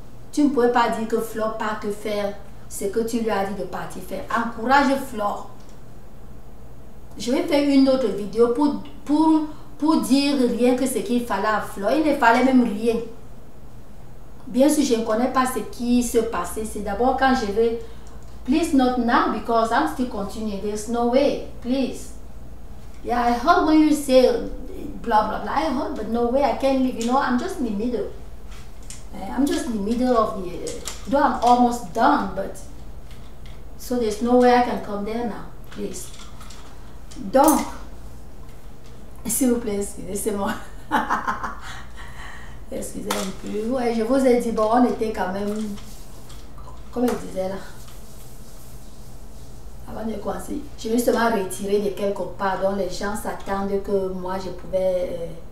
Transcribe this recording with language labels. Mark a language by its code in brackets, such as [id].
[fr] Tu ne pouvais pas dire que Flore parte faire ce que tu lui as dit de partir faire. Encourage Flore. Je vais faire une autre vidéo pour dire rien que ce qu'il fallait à Flore. Il ne fallait même rien. Bien sûr, je ne connais pas ce qui se passait. C'est d'abord quand je vais... [en] Please not now because I'm still continuing. There's no way. Please. Yeah, I heard when you say blah, blah, blah. I heard, but no way I can leave. You know, I'm just in the middle. I'm just in the middle of the... though I'm almost done, but... So there's no way I can come there now. Please. [fr] Donc... S'il vous plaît, excusez-moi. Excusez un peu. Ouais, je vous ai dit, bon, on était quand même... Comme je disais là. Avant de commencer, je vais justement retirer de quelque part. Donc les gens s'attendent que moi je pouvais...